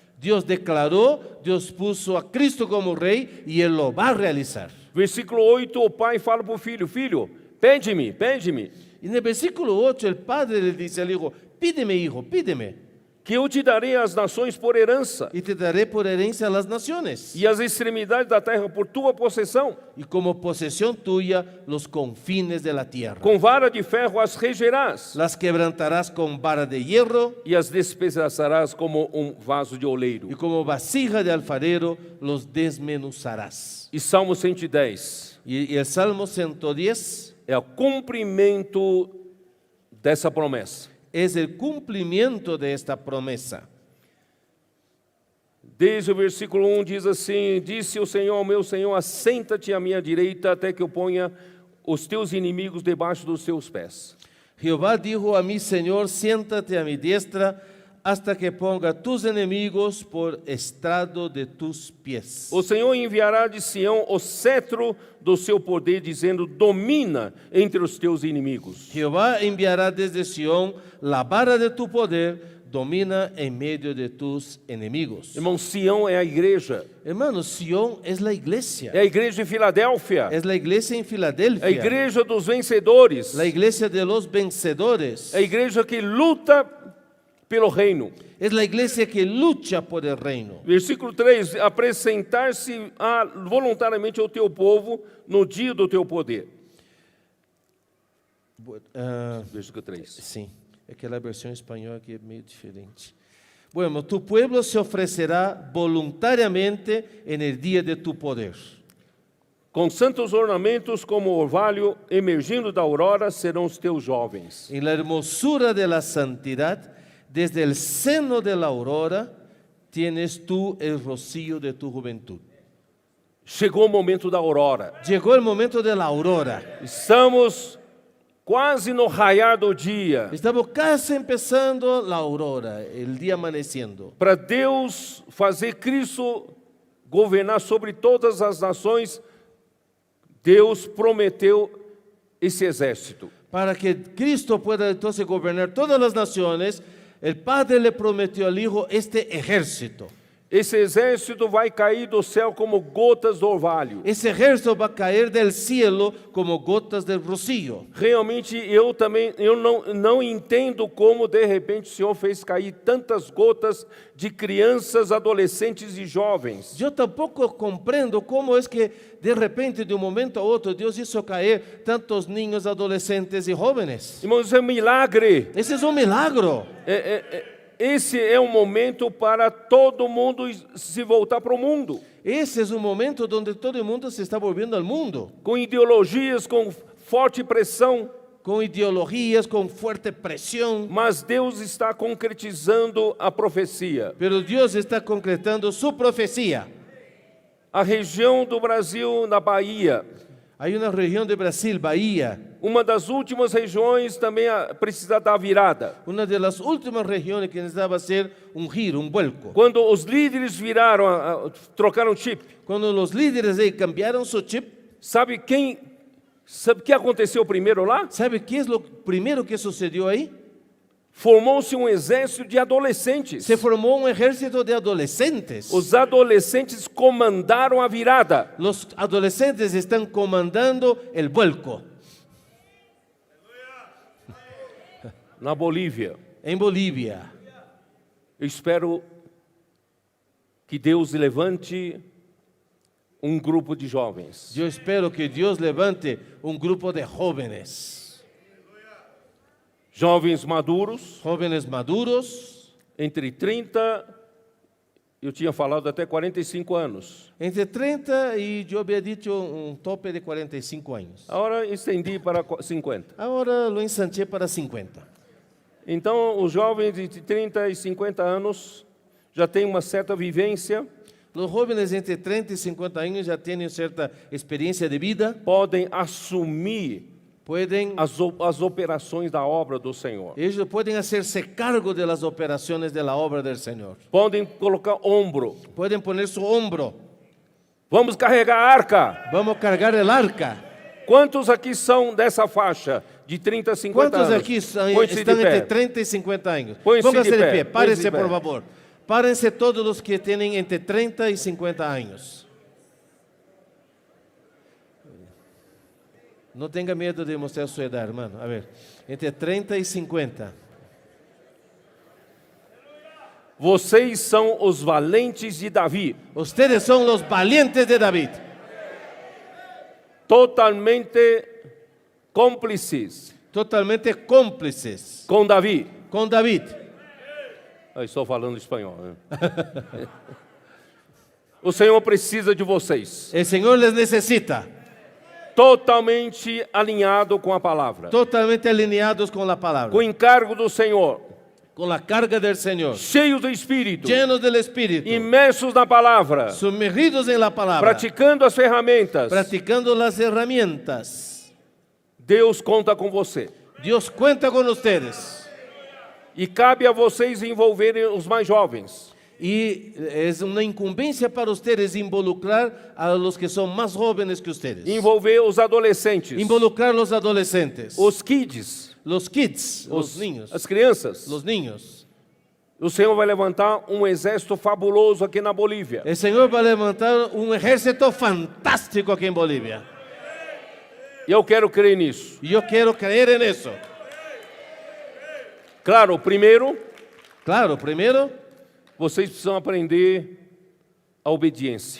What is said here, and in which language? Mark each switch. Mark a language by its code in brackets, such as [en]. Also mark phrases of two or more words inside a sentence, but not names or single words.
[es] Dios declaró, Dios puso a Cristo como rey y Él lo va a realizar. [pt] Versículo 8, o pai fala para o filho: Filho, pede-me, pede-me. [es] Y en el versículo 8 el padre le dice al hijo, pídeme hijo, pídeme, [pt] que eu te darei as nações por herança, [es] y te daré por herencia a las naciones, [pt] e as extremidades da terra por tua possessão. [es] y como posesión tuya los confines de la tierra. [pt] Com vara de ferro as regerás, [es] Las quebrantarás con vara de hierro, [pt] e as despedaçarás como vaso de oleiro. [es] y como vasija de alfarero los desmenuzarás. [pt] E Salmo 110 [es] Y el Salmo 110 [pt] é o cumprimento dessa promessa. [es] es el cumplimiento de esta promesa. [pt] Desde o versículo 1 diz assim: Disse o Senhor ao meu Senhor, assenta-te à minha direita, até que eu ponha os teus inimigos debaixo dos teus pés. [es] Jehová dijo a mi Señor, siéntate a mi diestra hasta que ponga tus enemigos por estrado de tus pies. [pt] O Senhor enviará de Sião o cetro do seu poder, dizendo: domina entre os teus inimigos. [es] Jehová enviará desde Sión la vara de tu poder, domina en medio de tus enemigos. [pt] Irmão, Sião é a igreja, [es] Hermanos, Sión es la iglesia. [pt] é a igreja de Filadélfia, [es] Es la iglesia en [pt] é a [es] Filadelfia. [pt] igreja dos vencedores, [es] La iglesia de los vencedores. [pt] é a igreja que luta pelo reino. [es] Es la iglesia que lucha por el reino. [pt] Versículo 3: apresentar-se voluntariamente ao teu povo no dia do teu poder. [es] Versículo 3. Sí, es que la versión española aquí es medio diferente. Bueno, tu pueblo se ofrecerá voluntariamente en el día de tu poder. [pt] Com santos ornamentos como orvalho emergindo da aurora serão os teus jovens. [es] En la hermosura de la santidad, desde el seno de la aurora, tienes tú el rocío de tu juventud. [pt] Chegou o momento da aurora. [es] Llegó el momento de la aurora. [pt] Estamos quase no raiar do dia. [es] Estamos casi empezando la aurora, el día amaneciendo. [pt] Para Deus fazer Cristo governar sobre todas as nações, Deus prometeu esse exército. [es] Para que Cristo pueda entonces gobernar todas las naciones, el Padre le prometió al Hijo este ejército. [pt] Esse exército vai cair do céu como gotas do orvalho. [es] Ese ejército va a caer del cielo como gotas del rocío. [pt] Realmente eu não entendo como de repente o Senhor fez cair tantas gotas de crianças, adolescentes e jovens. [es] Yo tampoco comprendo cómo es que de repente, de un momento a otro, Dios hizo caer tantos niños, adolescentes y jóvenes. [pt] Irmãos, isso é um milagre. [es] Ese es un milagro. [pt] Esse é um momento para todo mundo se voltar para o mundo. [es] Ese es un momento donde todo el mundo se está volviendo al mundo. [pt] Com ideologias, com forte pressão, [es] Con ideologías, con fuerte presión. [pt] mas Deus está concretizando a profecia. [es] Pero Dios está concretando su profecía. [pt] A região do Brasil, na Bahia, [es] Hay una región de Brasil, Bahía, [pt] uma das últimas regiões também precisa dar virada. [es] una de las últimas regiones que necesitaba hacer un giro, un vuelco. [pt] Quando os líderes viraram, trocaram chip, [es] Cuando los líderes ahí cambiaron su chip, [pt] sabe o que aconteceu primeiro lá? [es] ¿sabe qué es lo primero que sucedió ahí? [pt] Formou-se um exército de adolescentes. [es] Se formó un ejército de adolescentes. [pt] Os adolescentes comandaram a virada. [es] Los adolescentes están comandando el vuelco. [pt] Na Bolívia. [es] En Bolivia. [pt] Eu espero que Deus levante um grupo de jovens [es] Yo espero que Dios levante un grupo de jóvenes. [pt] jovens maduros, [es] Jóvenes maduros, [pt] entre 30, eu tinha falado até 45 anos. [es] entre 30 y yo había dicho un tope de 45 años. [pt] Agora estendi para 50. [es] Ahora lo ensanché para 50. [pt] Então, os jovens de 30 e 50 anos já têm uma certa vivência, [es] Los jóvenes entre 30 y 50 años ya tienen cierta experiencia de vida, [pt] podem assumir [es] pueden, [pt] as operações da obra do Senhor. [es] ellos pueden hacerse cargo de las operaciones de la obra del Señor. [pt] Podem colocar ombro. [es] Pueden poner su hombro. [pt] Vamos carregar a arca. [es] Vamos a cargar el arca. [pt] Quantos aqui são dessa faixa de 30 a 50 [es] ¿Cuántos [pt] anos? [es] aquí [pt] Põe-se de [es] están entre [pt] pé. [es] 30 y 50 años? Pónganse Pónganse [pt] de [es] de [pt] pé, [es] pie, pónganse párense [pt] de pé. [es] por favor. Párense todos los que tienen entre 30 y 50 años. No tenga miedo de mostrar su edad, hermano. A ver, entre 30 y 50. [pt] Vocês são os valentes de Davi, [es] Ustedes son los valientes de David, [pt] totalmente cúmplices [es] totalmente cómplices [pt] com Davi. [es] con David. [pt] Eu estou falando espanhol, né? O Senhor precisa de vocês, [es] El Señor les necesita, [pt] totalmente alinhado com a palavra, [es] totalmente alineados con la palabra, [pt] com o encargo do Senhor, [es] con la carga del Señor, [pt] cheios do Espírito, [es] llenos del Espíritu, [pt] imersos na palavra, [es] sumergidos en la palabra, [pt] praticando as ferramentas. [es] practicando las herramientas. [pt] Deus conta com você. [es] Dios cuenta con ustedes. [pt] E cabe a vocês envolverem os mais jovens. [es] Y es una incumbencia para ustedes involucrar a los que son más jóvenes que ustedes. [pt] Envolver os adolescentes, [es] Involucrar los adolescentes, [pt] os kids, [es] los kids, los niños, [pt] as crianças. [es] los niños. [pt] O Senhor vai levantar um exército fabuloso aqui na Bolívia. [es] El Señor va a levantar un ejército fantástico aquí en Bolivia. [pt] E eu quero crer nisso. [es] Y yo quiero creer en eso. [pt] Claro, primeiro, [es] Claro, primero [pt] vocês precisam aprender a obediência,